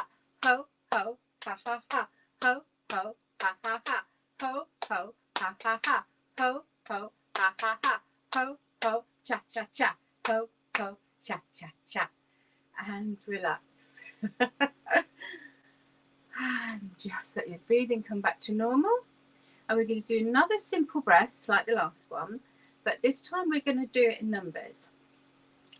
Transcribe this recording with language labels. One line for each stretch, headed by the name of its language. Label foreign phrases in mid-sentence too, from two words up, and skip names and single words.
English: Ho, ho, ha, ha, ha. Ho, ho, ha, ha, ha. Ho, ho, ha, ha, ha. Ho, ho, ha, ha, ha. Ho, ho, cha, cha, cha. Ho, ho, cha, cha, cha. And relax. And just let your breathing come back to normal. And we're going to do another simple breath like the last one, but this time we're going to do it in numbers.